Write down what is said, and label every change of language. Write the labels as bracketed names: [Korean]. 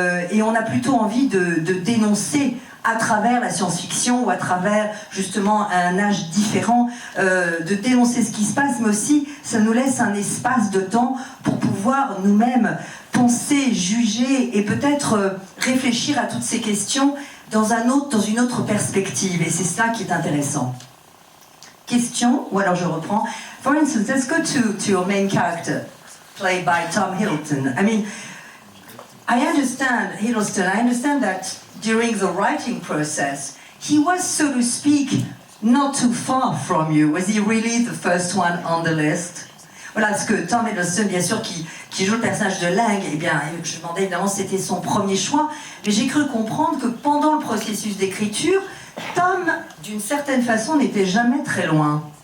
[French] et on a plutôt envie de dénoncer à travers la science-fiction ou à travers justement un âge différent, de dénoncer ce qui se passe, mais aussi ça nous laisse un espace de temps pour pouvoir nous-mêmes penser, juger et peut-être réfléchir à toutes ces questions dans une autre perspective, et c'est ça qui est intéressant. Question, ou alors je reprends. [English] For instance, let's go to your main character, played by Tom Hiddleston. I mean, I understand that during the writing process, he was, so to speak, not too far from you. Was he really the first one on the list? [French] Voilà, parce que Tom Hiddleston, bien sûr, qui joue le personnage de Lang, eh bien, je me demandais évidemment si c'était son premier choix, mais j'ai cru comprendre que pendant le processus d'écriture, Tom, d'une certaine façon, n'était jamais très loin.